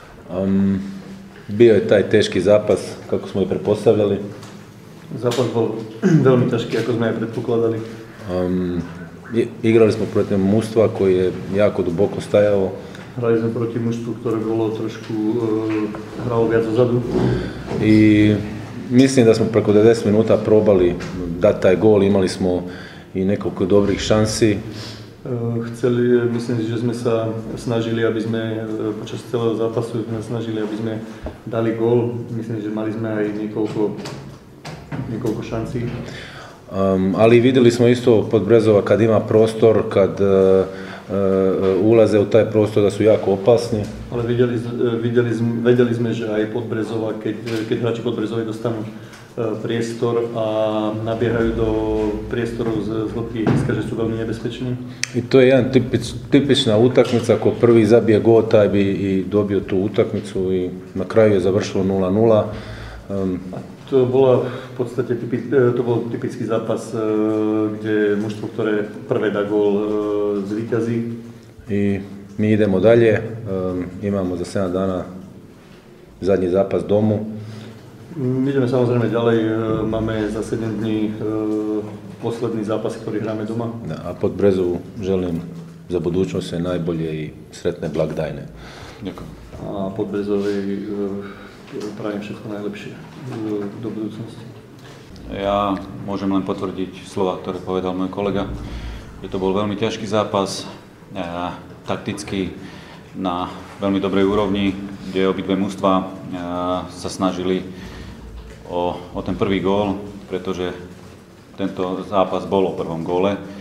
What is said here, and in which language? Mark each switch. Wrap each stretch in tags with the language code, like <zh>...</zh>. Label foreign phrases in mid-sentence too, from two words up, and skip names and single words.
<hr>Bio je taj teški zápas, kako smo i pretpostavljali.</hr> <sk>Zápas bol veľmi ťažký, ako sme aj predpokladali.</sk> <hr>Igrali smo protiv mužstva koji je jako duboko stajalo.</hr> <sk>Hrali sme proti mužstvu, ktoré bolo trošku hralo viac ozadu.</sk> <hr>I mislim da smo preko 90 minuta probali dati taj gol, imali smo i nekoliko dobrih šansi.</hr> <sk>Myslím si, že sme sa snažili, aby sme počas celého zápasu aby sme dali gól. Myslím, že mali sme aj niekoľko šancí.</sk> <hr>Ali vidjeli smo isto Podbrezova kad ima prostor, kad ulaze u taj prostor da su jako opasni.</hr> <sk>Ale vedeli sme, že aj Podbrezova, keď hráči Podbrezovej dostanú priestor a nabiehajú do priestorov z hĺbky ihriska, že sú veľmi nebezpeční.</sk> <hr>I to je jedan tipična utakmica, ako prvi zabije gol, taj bi i dobio tu utakmicu i na kraju je završilo 0:0.</hr> <sk>To bol typický zápas, kde mužstvo, ktoré prvé dá gól, zvíťazí.</sk> <hr>I mi idemo dalje, imamo za 7 dana zadnji zápas domu.</hr> <sk>My ideme samozrejme ďalej, máme za 7 dní posledný zápas, ktorý hráme doma.</sk> <hr>A Podbrezovu želim za budućnost sve najbolje i sretne blagdajne.</hr> <sk>Ďakujem. A Podbrezovej prajem všetko najlepšie do budúcnosti. Ja môžem len potvrdiť slova, ktoré povedal môj kolega, že to bol veľmi ťažký zápas, takticky na veľmi dobrej úrovni, kde obidve mužstvá sa snažili o ten prvý gól, pretože tento zápas bol o prvom góle.</sk>